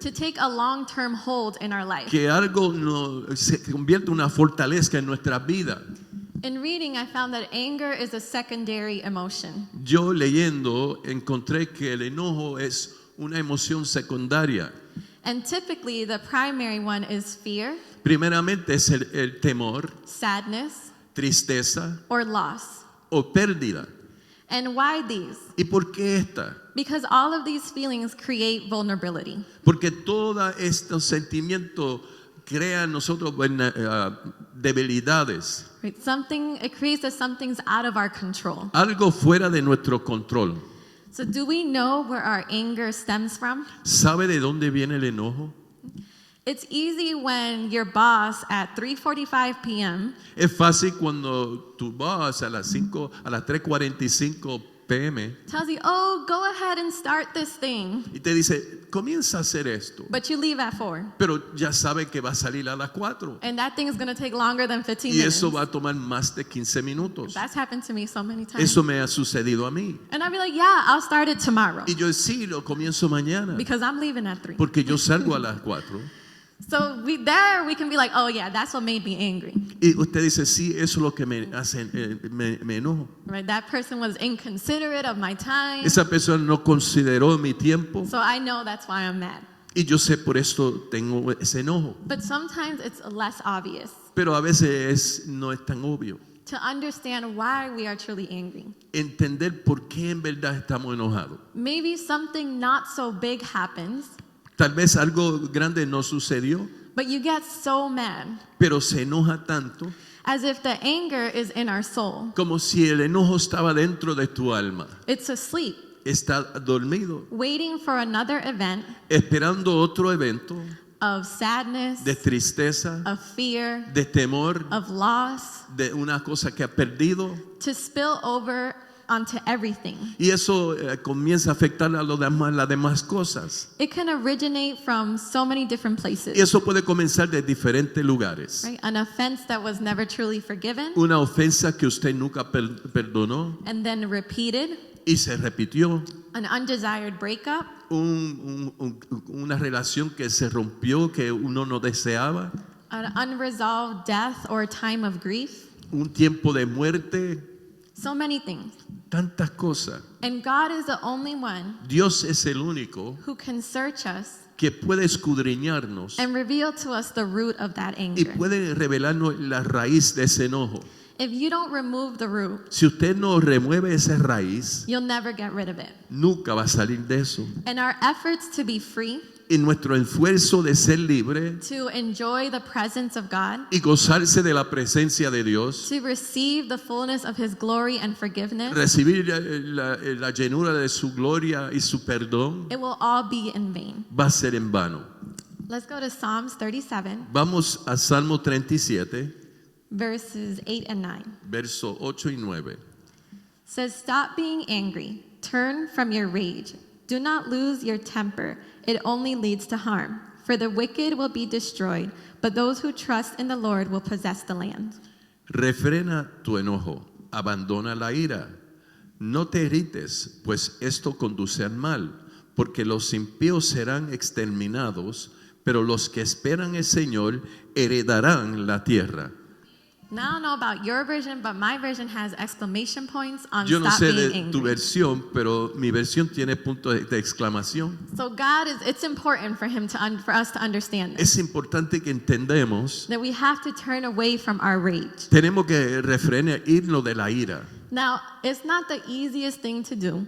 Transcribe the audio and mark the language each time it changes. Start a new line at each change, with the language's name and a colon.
English: to take a long-term hold in our life.
Spanish: Que algo se convierta en una fortaleza en nuestra vida.
English: In reading, I found that anger is a secondary emotion.
Spanish: Yo leyendo encontré que el enojo es una emoción secundaria.
English: And typically, the primary one is fear,
Spanish: Primeramente es el temor,
English: sadness,
Spanish: tristeza
English: or loss.
Spanish: o pérdida.
English: And why these?
Spanish: ¿Y por qué esta?
English: Because all of these feelings create vulnerability.
Spanish: Porque todos estos sentimientos crean en nosotros debilidades.
English: Right? It creates that something's out of our control.
Spanish: Algo fuera de nuestro control.
English: So do we know where our anger stems from?
Spanish: ¿Sabe de dónde viene el enojo?
English: It's easy when your boss at 3:45 p.m.
Spanish: Es fácil cuando tu boss a las 3:45 p.m.
English: tells you, "Oh, go ahead and start this thing,"
Spanish: y te dice, comienza a hacer esto.
English: but you leave at 4.
Spanish: Pero ya sabe que va a salir a las 4.
English: And that thing is going to take longer than 15
Spanish: Y
English: minutes.
Spanish: eso va a tomar más de 15 minutos.
English: That's happened to me so many times.
Spanish: Eso me ha sucedido a mí.
English: And I'd be like, "Yeah, I'll start it tomorrow
Spanish: Y yo sí, lo comienzo mañana.
English: because I'm leaving at 3."
Spanish: Porque yo salgo a las 4.
English: So we can be like, "Oh yeah, that's what made me angry."
Spanish: Y usted dice, sí, eso es lo que me hace, me enojo.
English: Right? That person was inconsiderate of my time.
Spanish: Esa persona no consideró mi tiempo.
English: So I know that's why I'm mad.
Spanish: Y yo sé por esto tengo ese enojo.
English: But sometimes it's less obvious
Spanish: Pero a veces no es tan obvio.
English: to understand why we are truly angry.
Spanish: Entender por qué en verdad estamos enojados.
English: Maybe something not so big happens,
Spanish: Tal vez algo grande no sucedió,
English: but you get so mad,
Spanish: pero se enoja tanto
English: as if the anger is in our soul.
Spanish: como si el enojo estaba dentro de tu alma.
English: It's asleep,
Spanish: Está dormido,
English: waiting for another event
Spanish: esperando otro evento
English: of sadness,
Spanish: de tristeza,
English: of fear,
Spanish: de temor,
English: of loss,
Spanish: de una cosa que ha perdido.
English: to spill over onto everything.
Spanish: Y eso comienza a afectar a las demás cosas.
English: It can originate from so many different
Spanish: Y
English: places.
Spanish: eso puede comenzar de diferentes lugares.
English: Right? An offense that was never truly forgiven
Spanish: Una ofensa que usted nunca perdonó
English: and then repeated,
Spanish: y se repitió.
English: an undesired breakup,
Spanish: Una relación que se rompió, que uno no deseaba.
English: an unresolved death or time of grief,
Spanish: Un tiempo de muerte.
English: so many things.
Spanish: Tantas cosas.
English: And God is the only one
Spanish: Dios es el único
English: who can search us
Spanish: que puede escudriñarnos
English: and reveal to us the root of that
Spanish: y
English: anger.
Spanish: puede revelarnos la raíz de ese enojo.
English: If you don't remove the root,
Spanish: Si usted no remueve esa raíz,
English: you'll never get rid of it.
Spanish: nunca va a salir de eso.
English: And our efforts to be free,
Spanish: Y nuestro esfuerzo de ser libre
English: to enjoy the presence of God,
Spanish: y gozarse de la presencia de Dios,
English: to receive the fullness of His glory and forgiveness,
Spanish: recibir la llenura de su gloria y su perdón,
English: it will all be in vain.
Spanish: va a ser en vano.
English: Let's go to Psalms 37,
Spanish: Vamos a Salmo 37,
English: verses 8 and 9.
Spanish: verso 8 y 9.
English: It says, "Stop being angry, Turn from your rage. Do not lose your temper. It only leads to harm. For the wicked will be destroyed, but those who trust in the Lord will possess the land.
Spanish: Refrena tu enojo, abandona la ira. No te irrites, pues esto conduce al mal, porque los impíos serán exterminados, pero los que esperan el Señor heredarán la tierra.
English: Now, I don't know about your version, but my version has exclamation points on
Spanish: Yo no
English: stop
Spanish: sé
English: being
Spanish: de tu
English: angry.
Spanish: versión, pero mi versión tiene puntos de exclamación.
English: So God it's important for him for us to understand this.
Spanish: Es importante que entendamos,
English: That we have to turn away from our rage.
Spanish: tenemos que refrenar, irnos de la ira.
English: Now, it's not the easiest thing to do.